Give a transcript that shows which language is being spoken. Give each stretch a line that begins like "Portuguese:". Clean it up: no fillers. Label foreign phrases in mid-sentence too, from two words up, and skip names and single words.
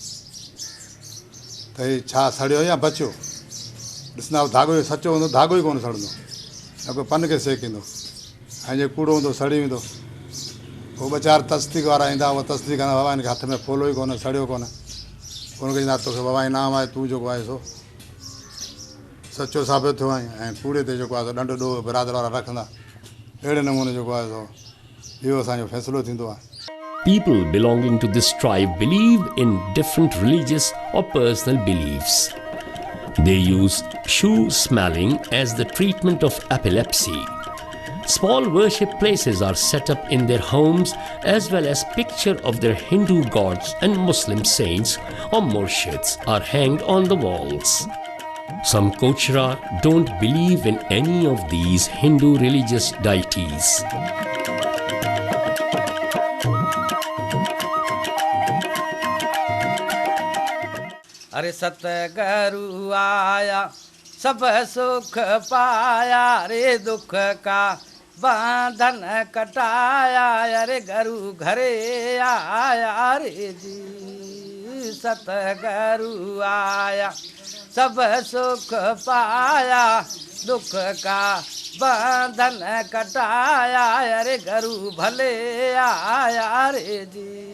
Sindhi: त हीउ छा सड़ियो या बचियो ॾिसंदा धाॻो सचो हूंदो धाॻो ई कोन सड़ंदो न कोई पन खे सेकींदो ऐं जे कूड़ो हूंदो सड़ी वेंदो पोइ 2-4 तस्दीक वारा ईंदा उहा तस्दीक कंदा बाबा हिनखे हथ में फोलो ई कोन्हे सड़ियो कोन्हे उनखे चवंदा तोखे बाबा इनाम आहे तूं जेको आहे सो सचो साबित थियो आहे ऐं कूड़े ते जेको आहे सो ॾंडु ॾोह बिरादर वारा रखंदा अहिड़े नमूने जेको आहे सो इहो असांजो फ़ैसिलो थींदो आहे.
English: People belonging to this tribe believe in different religious or personal beliefs. They use shoe smelling as the treatment of epilepsy. Small worship places are set up in their homes as well as picture of their Hindu gods and Muslim saints or murshids are hanged on the walls. Some Kochra don't believe in any of these Hindu religious deities.
Hindi: अरे सतगुरु आया सब सुख पाया रे दुख का बंधन कटाया अरे गुरु घरे आया रे जी सतगुरु आया सब सुख पाया दुख का बंधन कटाया अरे गुरु भले आया रे जी